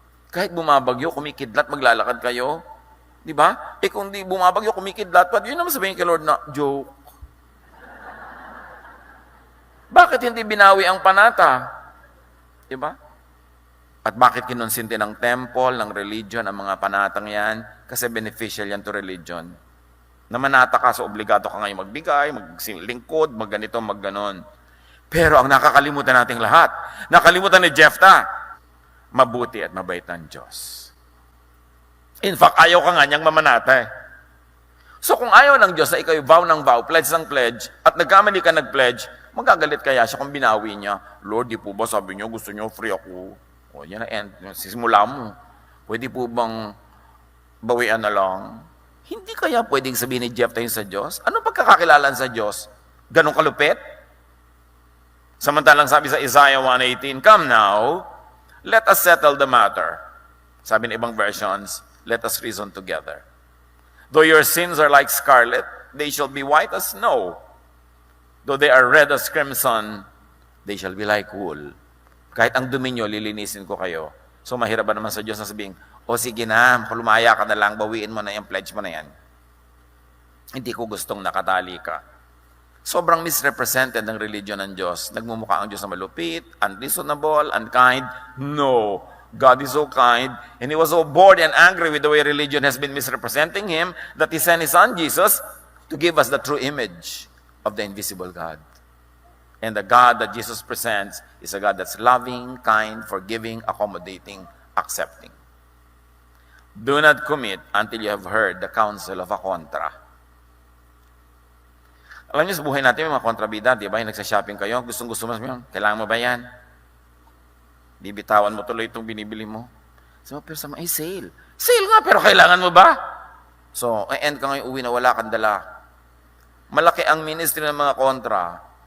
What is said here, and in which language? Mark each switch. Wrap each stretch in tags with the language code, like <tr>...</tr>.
<tl>Kahit bumabagyo, kumikidlat, maglalakad kayo. Di ba? Kung di bumabagyo, kumikidlat, yun naman sabihin kay Lord na, joke. Bakit hindi binawi ang panata? Di ba? At bakit kinonsinti ng temple, ng religion, ang mga panatang yan? Kasi beneficial yan to religion. Namanata ka, so obligado ka ngayon magbigay, maglingkod, magganito, magganon. Pero ang nakakalimutan nating lahat, nakalimutan ni Jephthah, mabuti at mabait ng Diyos. In fact, ayaw ka nga niyang mamanata eh. So kung ayaw ng Diyos na ikaw yung vow ng vow, pledge ng pledge, at nagkamali ka nag-pledge, magagalit kaya siya kung binawi niya, Lord, di po ba sabi niyo, gusto niyo free ako? O yan na end, sisimula mo. Pwede po bang bawian na lang? Hindi kaya pwedeng sabihin ni Jephthah yun sa Diyos? Anong pagkakakilalan sa Diyos? Ganong kalupit? Samantalang sabi sa Isaiah 1:18,</tl> <en>come now, let us settle the matter.</en> <tl>Sabi ng ibang versions,</tl> <en>let us reason together. Though your sins are like scarlet, they shall be white as snow. Though they are red as crimson, they shall be like wool.</en> <tl>Kahit ang dumi nyo, lilinisin ko kayo. So mahirap ba naman sa Diyos na sabihin, o sige na, lumaya ka na lang, bawiin mo na yung pledge mo na yan. Hindi ko gustong nakatali ka. Sobrang misrepresented ng religion ng Diyos. Nagmumukha ang Diyos na malupit, unreasonable, unkind. No.</tl> <en>God is so kind, and He was so bored and angry with the way religion has been misrepresenting Him that He sent His Son, Jesus, to give us the true image of the invisible God. And the God that Jesus presents is a God that's loving, kind, forgiving, accommodating, accepting. Do not commit until you have heard the counsel of a contra.</en> <tl>Alam niyo, sa buhay natin, may mga kontrabida, di ba? Yung nagsashopping kayo, gustong-gusto mo, kailangan mo ba yan? Bibitawan mo tuloy itong binibili mo. So, pero sa mga, sale. Sale nga, pero kailangan mo ba? So, end ka ngayon uwi na wala kang dala. Malaki ang ministry ng mga kontra.</tl>